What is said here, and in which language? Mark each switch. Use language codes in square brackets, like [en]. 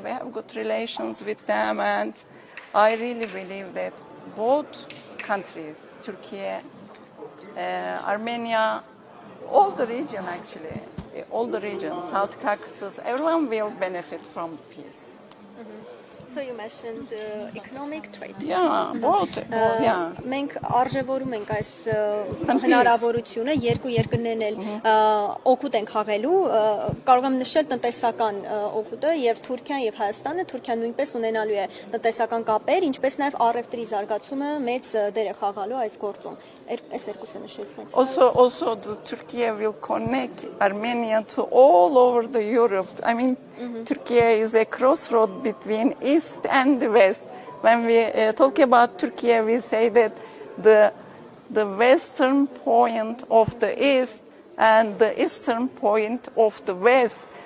[en] We have good relations with them, and I really believe that both countries, Turkey, Armenia, all the region actually, all the regions, South Caucasus, everyone will benefit from the peace. So you mentioned economic trade. Yeah, both. Yeah. [hy] Մենք արժևորում ենք այս հնարավորությունը երկու երկրներն էլ օգուտ են խաղելու, կարող եմ նշել տնտեսական օգուտը եւ Թուրքիան եւ Հայաստանը, Թուրքիան նույնպես ունենալու է տնտեսական կապեր, ինչպես նաեւ առևտրի զարգացումը մեծ դեր է խաղալու այս գործում։ Այս երկուսը նշեցինք։ [en] Also Turkey will connect Armenia to all over the Europe. I mean, Turkey is a crossroad between East and the West. When we talk about Turkey, we say that the western point of the East and the eastern point of the West.